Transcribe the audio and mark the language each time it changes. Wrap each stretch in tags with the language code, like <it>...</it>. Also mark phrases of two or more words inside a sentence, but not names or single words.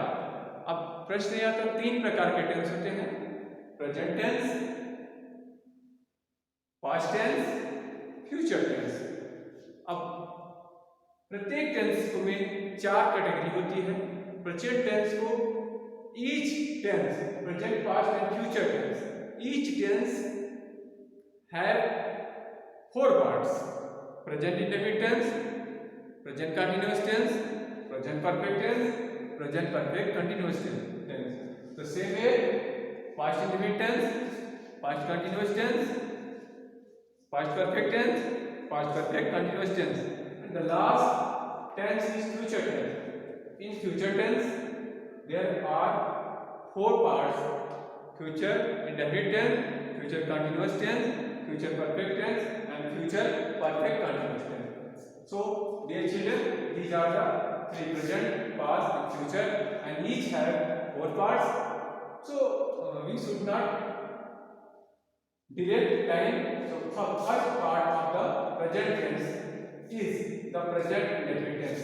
<hi>अब प्रश्न यह आता है, तीन प्रकार के टेंस होते हैं:</hi> <en>present tense, past tense, future tense.</en> <hi>अब प्रत्येक टेंस में चार कैटेगरी होती है.</hi> <en>present tense को each tense, present, past and future tense, each tense have four parts: present indefinite tense, present continuous tense, present perfect tense, present perfect continuous tense. The same way past indefinite tense, past continuous tense, past perfect tense, past perfect continuous tense, and the last tense is future tense. In future tense there are four parts: future indefinite tense, future continuous tense, future perfect tense, and future perfect continuous tense. So, dear children, these are the three: present, past, and future, and each have four parts. So, we should not delay time. So, first part of the present tense is the present indefinite tense.</en>